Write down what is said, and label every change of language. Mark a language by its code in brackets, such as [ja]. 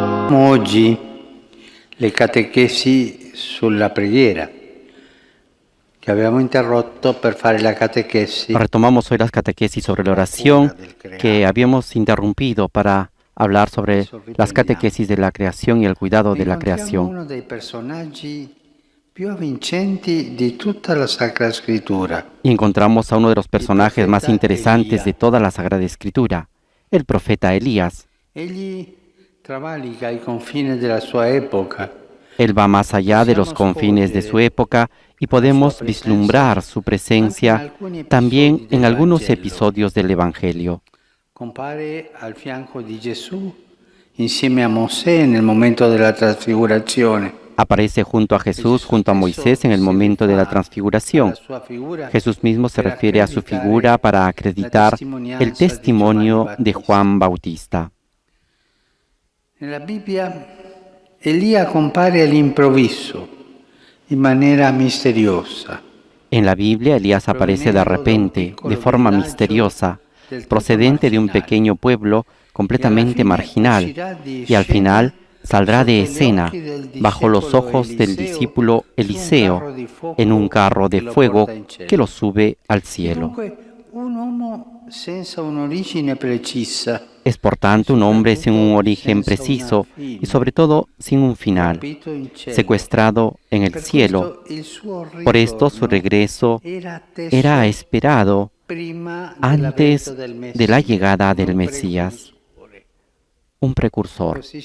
[it] Oggi le catechesi sulla preghiera che abbiamo interrotto per fare la catechesi. [es] Retomamos hoy las catequesis sobre la oración que habíamos interrumpido para hablar sobre las catequesis de la creación y el cuidado de la creación. [it] Uno dei personaggi più avvincenti di tutta la Sacra Scrittura. [es] Y encontramos a uno de los personajes más interesantes de toda la Sagrada Escritura, el profeta Elías. [it] Egli travalica i confini della sua epoca. [es] Él va más allá de los confines de su época y podemos vislumbrar su presencia también en algunos episodios del Evangelio. [it] Compare al fianco di Gesù insieme a Mosè nel momento della trasfigurazione. [es] Aparece junto a Jesús, junto a Moisés en el momento de la transfiguración. Jesús mismo se refiere a su figura para acreditar el testimonio de Juan Bautista. [it] Nella Bibbia Elia compare all'improvviso, in maniera misteriosa. [es] En la Biblia, Elías aparece de repente, de forma misteriosa, procedente de un pequeño pueblo completamente marginal, y al final saldrá de escena bajo los ojos del discípulo Eliseo en un carro de fuego que lo sube al cielo. [it] Un uomo senza un'origine precisa. [es] Es por tanto un hombre sin un origen preciso y sobre todo sin un final, secuestrado en el cielo. Por esto su regreso era esperado antes de la llegada del Mesías, un precursor.